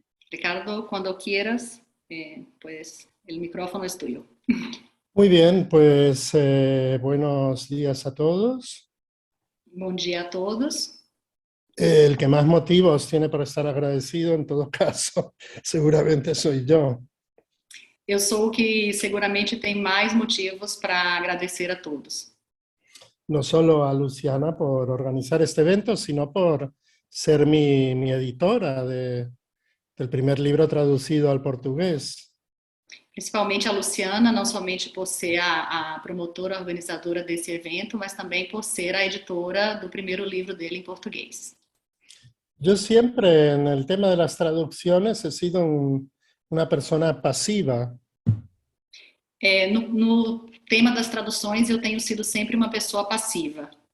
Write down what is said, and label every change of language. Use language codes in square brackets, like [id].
[es] Ricardo, cuando quieras, pues el micrófono es tuyo. Muy bien, pues buenos días a todos. Buen día a todos. El que más motivos tiene para estar agradecido, en todo caso, seguramente soy yo. [pt] Eu sou o que seguramente tem mais motivos para agradecer a todos. [es] No solo a Luciana por organizar este evento, sino por ser mi editora del primer libro traducido al portugués. [pt] Principalmente a Luciana, não somente por ser a promotora, organizadora desse evento, mas também por ser a editora do primeiro livro dele em português. [es] Yo siempre en el tema de las traducciones he sido una persona pasiva. [pt] No tema das traduções, eu tenho sido sempre uma pessoa passiva.